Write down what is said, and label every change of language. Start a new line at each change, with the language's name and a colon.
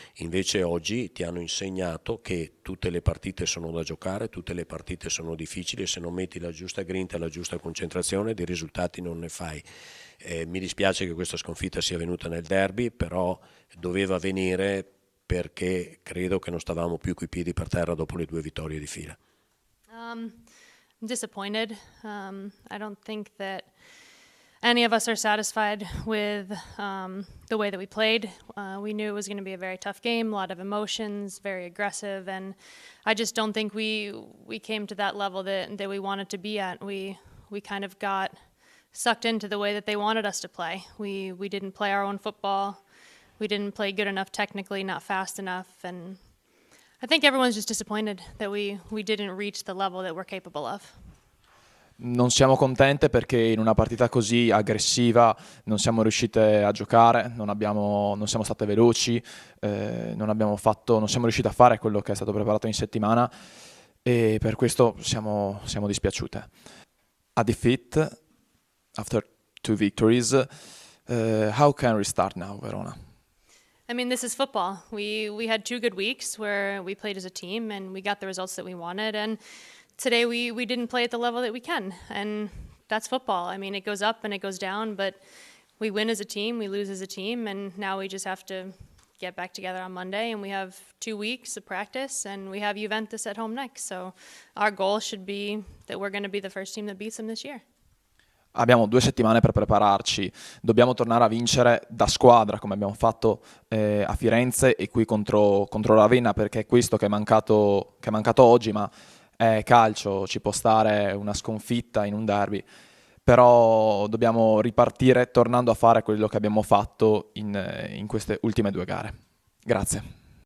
Italian: Invece oggi ti hanno insegnato che tutte le partite sono da giocare, tutte le partite sono difficili, e se non metti la giusta grinta e la giusta concentrazione dei risultati non ne fai. Mi dispiace che questa sconfitta sia venuta nel derby, però doveva venire, perché credo che non stavamo più coi piedi per terra dopo le 2 vittorie di fila.
English: I'm disappointed. I don't think that any of us are satisfied with the way that we played. We knew it was going to be a very tough game, a lot of emotions, very aggressive, and I just don't think we came to that level that we wanted to be at. We kind of got sucked into the way that they wanted us to play. We didn't play our own football. We didn't play good enough technically, not fast enough, and I think everyone's just disappointed that we didn't reach the level that we're capable of.
Italian: Non siamo contente perché in una partita così aggressiva non siamo riuscite a giocare, non siamo state veloci, non siamo riusciti a fare quello che è stato preparato in settimana, e per questo siamo dispiaciute.
English: A defeat, after 2 victories, how can we start now, Verona? I mean, this is football. We had 2 good weeks where we played as a team and we got the results that we wanted, and today we didn't play at the level that we can, and that's football. I mean, it goes up and it goes down, but we win as a team, we lose as a team, and now we just have to get back together on Monday, and we have 2 weeks of practice, and we have Juventus at home next. So our goal should be that we're going to be the first team that beats them this year.
Italian: Abbiamo 2 settimane per prepararci, dobbiamo tornare a vincere da squadra come abbiamo fatto a Firenze e qui contro Ravenna, perché è questo che è mancato oggi, ma è calcio, ci può stare una sconfitta in un derby, però dobbiamo ripartire tornando a fare quello che abbiamo fatto in queste ultime 2 gare. Grazie.